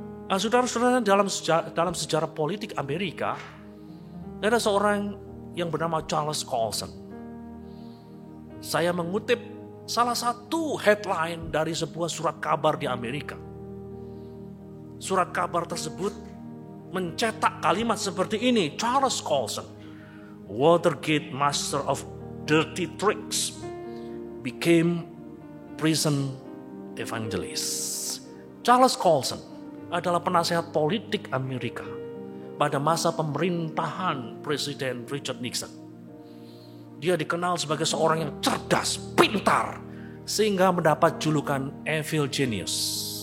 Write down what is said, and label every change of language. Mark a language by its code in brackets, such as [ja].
[id] Nah, saudara-saudara, dalam sejarah politik Amerika, ada seorang yang bernama Charles Colson. Saya mengutip salah satu headline dari sebuah surat kabar di Amerika. Surat kabar tersebut mencetak kalimat seperti ini. [en] Charles Colson, Watergate master of dirty tricks, became prison evangelist. [id] Charles Colson adalah penasehat politik Amerika pada masa pemerintahan Presiden Richard Nixon. Dia dikenal sebagai seorang yang cerdas, pintar, sehingga mendapat julukan Evil Genius.